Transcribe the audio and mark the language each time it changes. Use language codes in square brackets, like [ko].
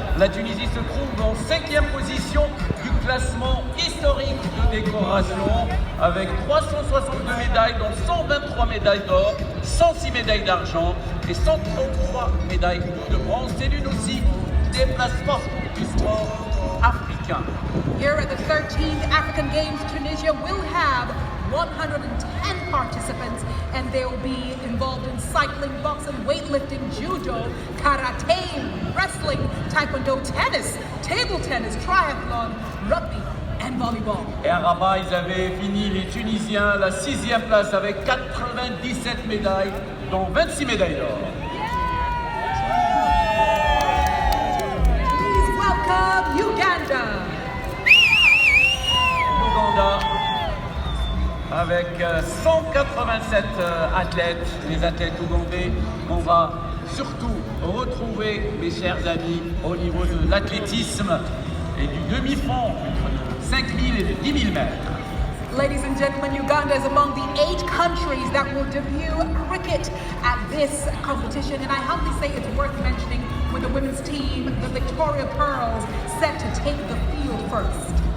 [fr] La Tunisie se trouve en 5e position du classement historique de décoration avec 362 médailles, dont 123 médailles d'or, 106 médailles d'argent et 133 médailles de bronze. C'est l'une aussi des places fortes du sport africain. [en] Here at the 13th African Games, Tunisia will have 110 participants, and they will be involved in cycling, boxing, weightlifting, judo, karate, wrestling, taekwondo, tennis, table tennis, triathlon, rugby, and volleyball. [fr] Et à Rabat, ils avaient fini, les Tunisiens, la 6e place avec 97 médailles, dont 26 médailles d'or. [en] Please welcome Uganda. [fr] L'Ouganda avec 187 athlètes, les athlètes ougandais. On va surtout retrouver, mes chers amis, au niveau de l'athlétisme et du demi-fond, entre 5 000 et 10 000 mètres. [en] Ladies and gentlemen, Uganda is among the 8 countries that will debut cricket at this competition, and I humbly say it's worth mentioning with the women's team, the Victoria Pearls, set to take the field first.